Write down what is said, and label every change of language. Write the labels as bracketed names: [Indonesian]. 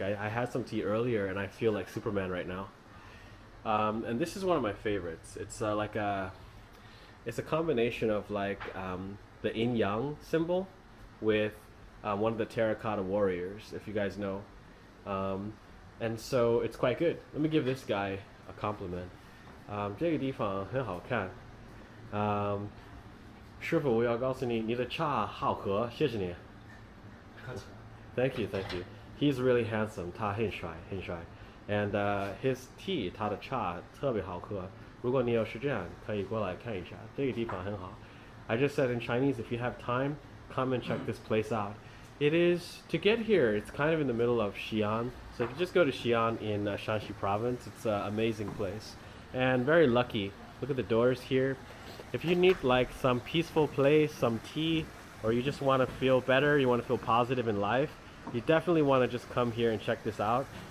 [English] I had some tea earlier and I feel like Superman right now. And this is one of my favorites. It's like a it's a combination of like the yin yang symbol with one of the terracotta warriors, if you guys know. And so it's quite good. Let me give this guy a compliment. [Chinese] 这个地方很好看。师傅，我要告诉你，你的茶好喝，谢谢你。 [English] Thank you, thank you. He's really handsome. [Chinese] 他很帅，很帅。 [English] And his tea, [Chinese] 他的茶特别好喝。如果你有时间，可以过来看一下，这个地方很好。 [English] I just said in Chinese, if you have time, come and check this place out. It is, to get here, it's kind of in the middle of Xi'an. So if you just go to Xi'an in Shanxi province, it's an amazing place. And very lucky. Look at the doors here. If you need like some peaceful place, some tea, or you just want to feel better, you want to feel positive in life, you definitely want to just come here and check this out.